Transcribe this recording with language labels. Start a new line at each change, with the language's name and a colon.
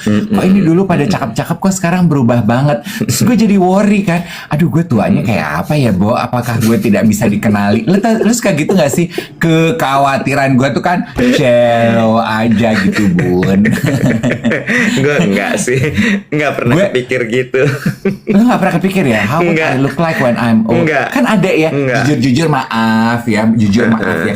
Indonesian: Kok ini dulu pada cakep-cakep, kok sekarang berubah banget. Terus gue jadi worry kan, aduh gue tuanya kayak apa ya Bo, apakah gue tidak bisa dikenali. Lu suka gitu gak sih? Kekhawatiran gue tuh kan shallow aja gitu Bun. Gue enggak sih, enggak pernah kepikir gitu. Lu gak pernah kepikir ya,
English: how would I look like when I'm old?
Indonesian: Enggak. Kan ada ya, jujur maaf ya, maaf ya.